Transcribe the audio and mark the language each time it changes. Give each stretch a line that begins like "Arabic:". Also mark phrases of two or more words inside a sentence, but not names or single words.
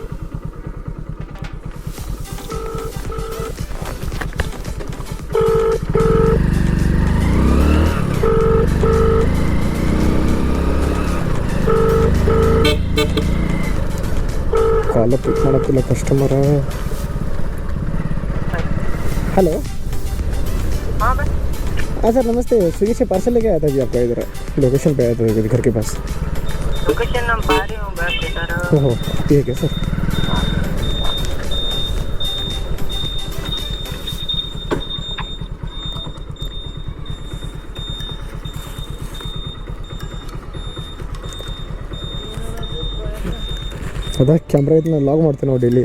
Kannada: ಕಾಲ ಪಿಕ್ ಮಾಡತ್ತಿಲ್ಲ ಕಸ್ಟಮರ.
Hindi: हेलो हाँ सर नमस्ते. स्विगी से पार्सल लेके आया था जी आपका, इधर लोकेशन पे आया था घर के पास. लोकेशन हम पा रहे हूँ बस इधर. ओहो ठीक है सर.
Kannada: ಅದ ಕ್ಯಾಮ್ರಾ ಇದನ್ನ ಲಾಗ್ ಮಾಡ್ತೀನಿ ನಾವು ಡೈಲಿ.